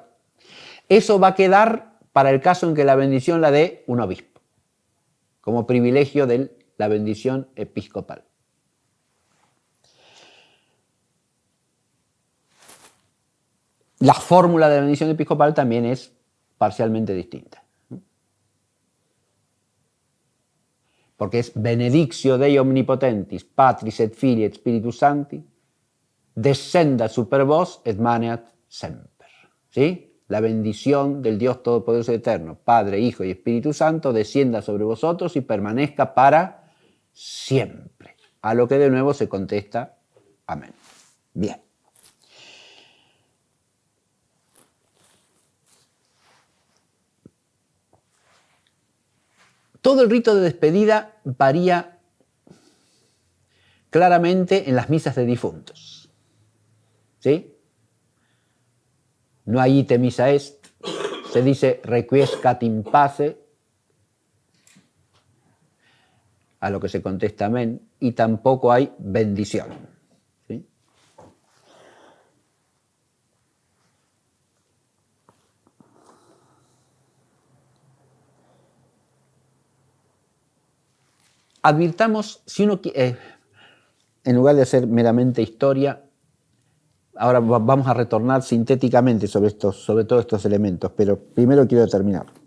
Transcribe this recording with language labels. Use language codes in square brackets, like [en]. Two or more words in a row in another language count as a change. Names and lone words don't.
[es] Eso va a quedar para el caso en que la bendición la dé un obispo, como privilegio de la bendición episcopal. La fórmula de la bendición episcopal también es parcialmente distinta. Porque es [la] benedictio Dei omnipotentis, Patris et Filii et Spiritus Sancti, descenda super vos et maneat semper. [es] ¿Sí? La bendición del Dios Todopoderoso y Eterno, Padre, Hijo y Espíritu Santo, descienda sobre vosotros y permanezca para siempre. A lo que de nuevo se contesta, amén. Bien. Todo el rito de despedida varía claramente en las misas de difuntos. ¿Sí? No hay [la] ite missa est, [es] se dice [la] requiescat in pace, [es] a lo que se contesta amén, y tampoco hay bendición. ¿Sí? Advirtamos, si uno en lugar de hacer meramente historia, ahora vamos a retornar sintéticamente sobre todos estos elementos, pero primero quiero terminar.